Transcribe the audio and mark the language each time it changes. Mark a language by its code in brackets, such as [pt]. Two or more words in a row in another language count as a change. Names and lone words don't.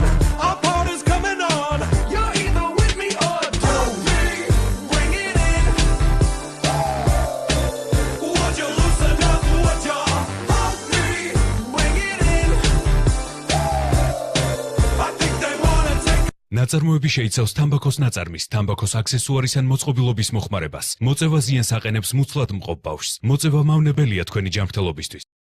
[en] Our party's coming on. You're either with me or don't me. Bring it in. Would you loosen up? Would you help me? Bring it in. I think they wanna take. [ka] ნაწარმოები შეიცავს თამბაქოს ნაწარმის, თამბაქოს აქსესუარის ან მოწყობილობის მოხმარებას. მოწევა ზიანს აყენებს მუცლად მყოფ ბავშვს. მოწევა მავნებელია თქვენი ჯანმრთელობისთვის.